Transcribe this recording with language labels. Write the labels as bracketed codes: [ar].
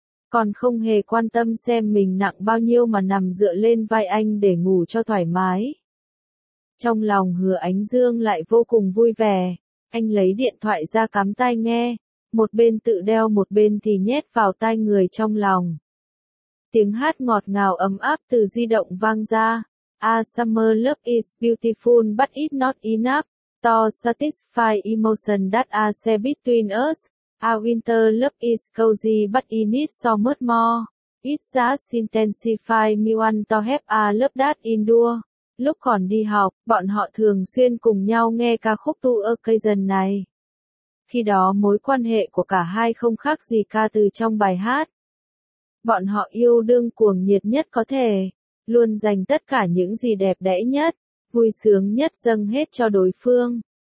[vi] còn không hề quan tâm xem mình nặng bao nhiêu mà nằm dựa lên vai anh để ngủ cho thoải mái. Trong lòng Hứa Ánh Dương lại vô cùng vui vẻ, anh lấy điện thoại ra cắm tai nghe, một bên tự đeo một bên thì nhét vào tai người trong lòng. Tiếng hát ngọt ngào ấm áp từ di động vang ra. [en] A summer love is beautiful but it's not enough to satisfy emotion that are shared between us. A winter love is cozy but it needs so much more. It just intensifies me want to have a love that endure. [vi] Lúc còn đi học, bọn họ thường xuyên cùng nhau nghe ca khúc To Occasion này. Khi đó mối quan hệ của cả hai không khác gì ca từ trong bài hát. Bọn họ yêu đương cuồng nhiệt nhất có thể, luôn dành tất cả những gì đẹp đẽ nhất, vui sướng nhất dâng hết cho đối phương.